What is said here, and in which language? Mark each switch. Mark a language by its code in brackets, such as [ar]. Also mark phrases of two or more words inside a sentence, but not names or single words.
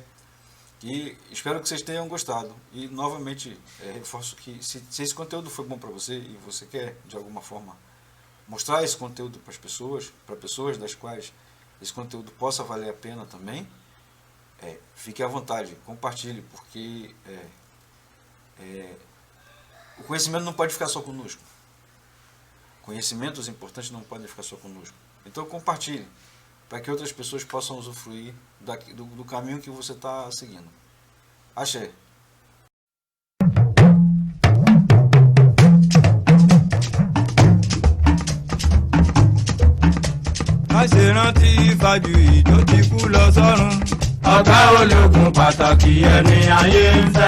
[pt] E espero que vocês tenham gostado. E novamente reforço que se esse conteúdo foi bom para você e você quer de alguma forma mostrar esse conteúdo para as pessoas, para pessoas das quais esse conteúdo possa valer a pena também, fique à vontade, compartilhe, porque o conhecimento não pode ficar só conosco. Conhecimentos importantes não podem ficar só conosco. Então compartilhe, para que outras pessoas possam usufruir do caminho que você está seguindo. Axé. [yo] Aṣèrántí ìfàjù ìjó ti kú lọ sọ́run. Ọ̀gá ológun pàtàkì ẹni ayé ń fẹ́.